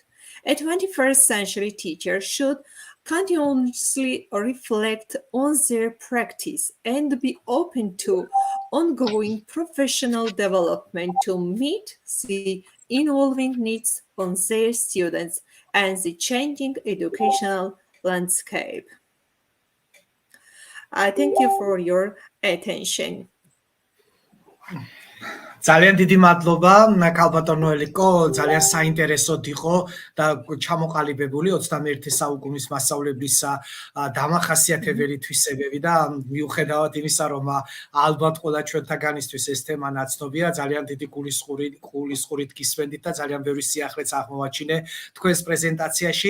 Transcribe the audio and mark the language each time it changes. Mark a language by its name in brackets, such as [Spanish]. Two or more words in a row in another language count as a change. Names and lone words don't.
[English] A 21st century teacher should continuously reflect on their practice and be open to ongoing professional development to meet the evolving needs of their students and the changing educational landscape. I thank you for your attention. [Georgian] ძალიან დიდი მადლობა ქალბატონო ელიკო, ძალიან საინტერესოდ იყო და ჩამოყალიბებული 21 საუკუნის მასწავლებლის დამახასიათებელი თვისებები და მიუხედავად იმისა, რომ ალბათ ყველა ჩვენთაგანისთვის ეს თემა ნაცნობია, ძალიან დიდი გულისხმობით გისმენდით და ძალიან ბევრი სიახლეც აღმოვაჩინე თქვენს პრეზენტაციაში.